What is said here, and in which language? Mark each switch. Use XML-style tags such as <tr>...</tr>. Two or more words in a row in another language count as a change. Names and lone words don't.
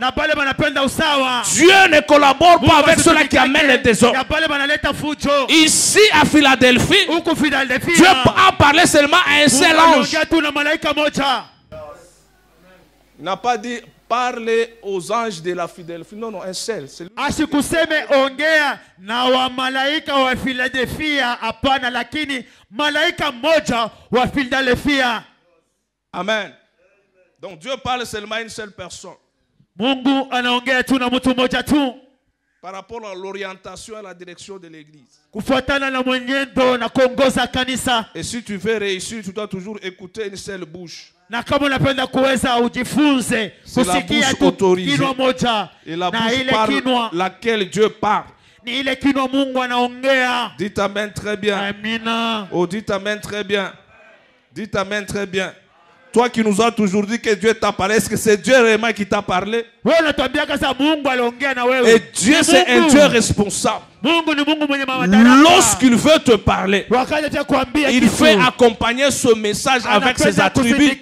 <fr>Dieu ne collabore pas avec ceux-là qui amènent le désordre. Ici à Philadelphie, Dieu a parlé seulement à un seul ange. Il n'a pas dit parler aux anges de la Philadelphie. Non, non, un seul.</fr> <sw>Asikuseme ongea na wa malaika wa Philadelphia, hapana, lakini malaika mmoja wa Philadelphia.</sw> <fr>Amen. Donc Dieu parle seulement à une seule personne.</fr> <sw>Mungu anaongea tu na mtu mmoja tu.</sw> <fr>Par rapport à l'orientation et à la direction de l'église.</fr> <sw>Kufuatana na mwenendo na kuongoza kanisa.</sw> <fr>Et si tu veux réussir, tu dois toujours écouter une seule bouche.</fr> <sw>Na kama unapenda kuweza ujifunze kusikia tu kinwa moja, na ile kinwa</sw> <fr>laquelle Dieu parle.</fr> <sw>Ni ile kinwa Mungu anaongea.</sw> <fr>Dites amen très bien.</fr> <sw>Amina.</sw> <fr>Oh, dites amen très bien. Dites amen très bien. Toi qui nous as toujours dit que Dieu t'a parlé, est-ce que c'est Dieu réellement qui t'a parlé? Et Dieu c'est un Dieu responsable. Lorsqu'il veut te parler, il fait accompagner ce message avec ses attributs.</fr>